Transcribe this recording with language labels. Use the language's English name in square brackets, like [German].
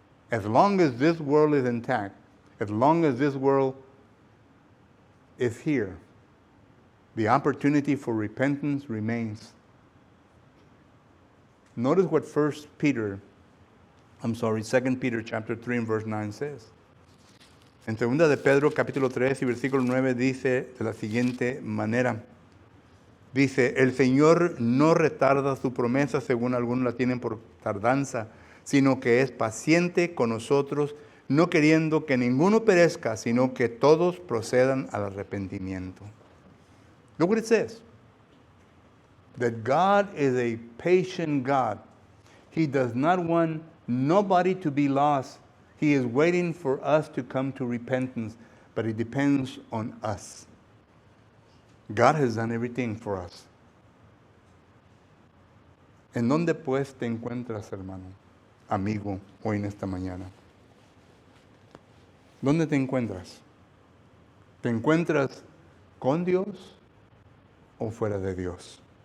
[English] As long as this world is intact, as long as this world is here, The opportunity for repentance remains. Notice what 2 Peter chapter 3 and verse 9 says. [Spanish] En 2 de Pedro capítulo 3 y versículo 9 dice de la siguiente manera. Dice, el Señor no retarda su promesa según algunos la tienen por tardanza, sino que es paciente con nosotros, no queriendo que ninguno perezca, sino que todos procedan al arrepentimiento. [English] Look what it says. That God is a patient God. He does not want nobody to be lost. He is waiting for us to come to repentance, but it depends on us. God has done everything for us. [Spanish] ¿En dónde pues te encuentras, hermano, amigo, hoy en esta mañana? ¿Dónde te encuentras? ¿Te encuentras con Dios o fuera de Dios?